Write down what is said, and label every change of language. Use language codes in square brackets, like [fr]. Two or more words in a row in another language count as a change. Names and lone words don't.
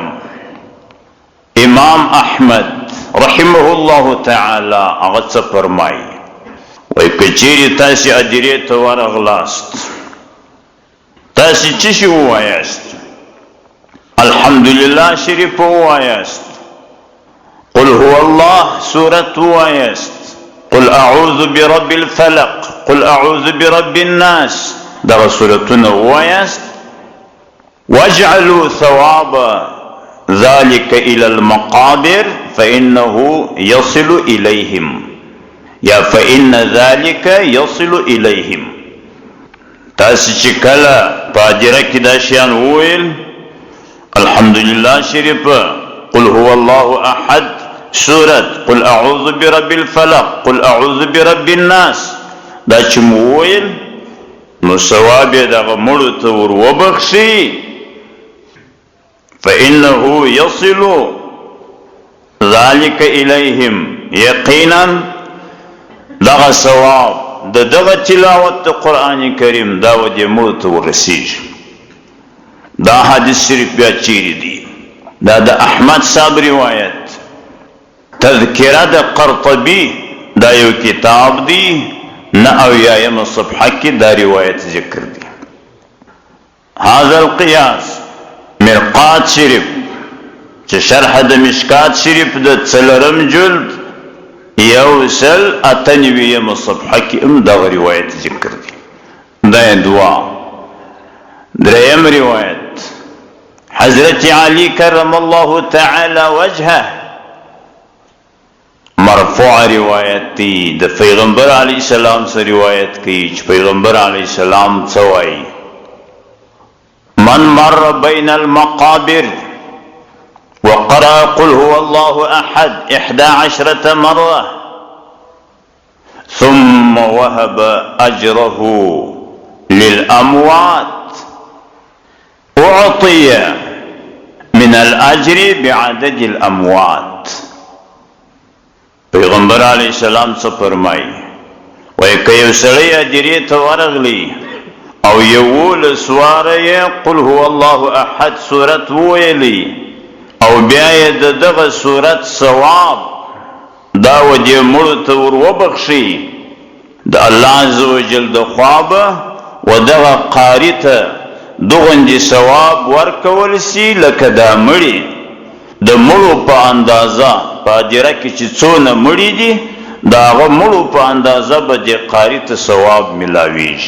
[ps] امام احمد [ar] رحمه الله تعالی [ps] هغه څه فرمایي، وایي که چیرې تاسې ادیرې ته ورغلاست، تاسې څه شی ووایاست؟ الحمدلله شریف ووایاست، [ar] قل هو الله [ps] سورت ووایاست، [ar] قل اعوذ برب الفلق، قل اعوذ برب الناس، [ps] دغه سورتونه ووایاست. [ar] واجعلوا ثواب ذلك الى المقابر فانه يصل اليهم، یا فان ذلك يصل اليهم. [ps] تاسې چې کله په هدیره کې دا شیان وویل، الحمدلله شریف، [ar] قل هو الله احد سورت، قل اعوذ برب الفلق، قل اعوذ برب الناس، [ps] دا چې مو وویل نو ثواب یې دغه مړو ته ور وبخښي. [ar] فانه يصل ذالک الیہم یقینا [ps] دغه ثواب د دغه تلاوت د قرآن کریم دا ودې مړو ته ورسیږي. دا حدیث شریف بیا چیرې دی؟ دا د احمد صاحب روایت تذکره د قرطبی دا یو کتاب دی 9 صفحه کې دا روایت ذکر دی. [ar] هذا القياس [ps] مرقات شریف چې شرح د مشکات شریف د 4 جلد 198 صفحه کې دا روایت ذکر دی. دا دعا. دریم روایت حضرت علی [ar] کرم الله تعالی وجهه [ps] مرفوع روایت دی. د پیغمبر [ar] علی السلام [ps] سره روایت کوي چې پیغمبر [ar] علی السلام [ps] څه وایي: [ar] من مر بین المقابر وقرأ قل هو الله احد 11 مرة ثم وهب اجره للاموات اعطي من الاجر بعدد الاموات. [ps] پیغمبر [ar] علیہ السلام [ps] څه فرمایي؟ وایي که یو سړی اجرې ته ورغلی او 11 واره قل هو الله احد سورت وویلی او بیا یې د دغه سورت ثواب دا ودې مړو ته ور وبخشي، د الله [ar] عز وجل [ps] د خوا به و دغه قاري ته دغوندې ثواب ورکول سي لکه دا مړي د مړو په اندازه په اجره کې چې څونه مړي دي د هغه مړو په اندازه به دې قاري ته ثواب ملاویږي.